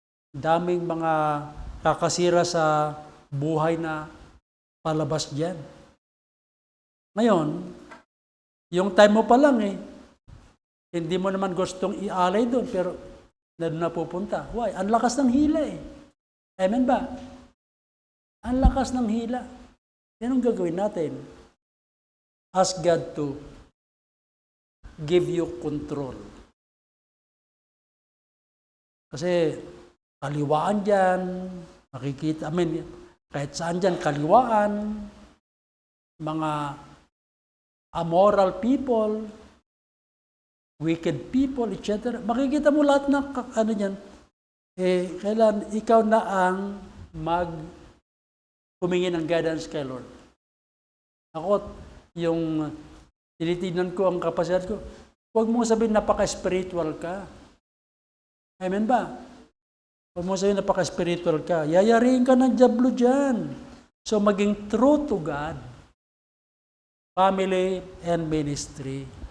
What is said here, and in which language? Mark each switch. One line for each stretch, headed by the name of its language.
Filipino: Daming mga kakasira sa buhay na palabas dyan. Ngayon, yung time mo pa lang hindi mo naman gustong ialay doon, pero doon na pupunta.
English: Why?
Filipino: Ang lakas ng hila Amen ba? Ang lakas ng hila. Yan ang gagawin natin.
English: Ask God to give you control.
Filipino: Kasi kaliwaan dyan, makikita, kahit saan dyan, kaliwaan, mga
English: amoral people, wicked people, etc.
Filipino: Makikita mo lahat ng dyan. Kailan ikaw na ang humingi ng guidance kay Lord. Ako, yung tinitignan ko ang kapasidad ko, huwag mo sabihin napaka-spiritual ka. Amen ba? Huwag mo sa'yo napaka-spiritual ka. Yayariin ka ng diablo dyan.
English: So,
Filipino: maging
English: true to God, family, and ministry.